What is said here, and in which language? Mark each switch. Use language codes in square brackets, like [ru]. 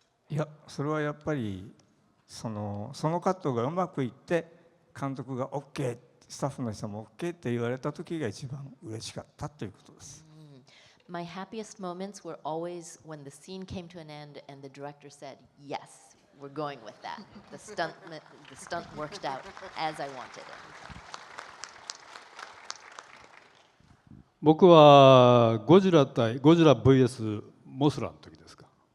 [ja] いや、それはやっぱりそのカットがうまくいって監督が OK、 スタッフの人も OK って言われた時が一番嬉しかったということです。 [en] My happiest moments were always when the scene came to an end and the director said, "Yes, we're going with that." The stunt worked out as I wanted it. [ja] 僕はゴジラ VS モスラの時ですか。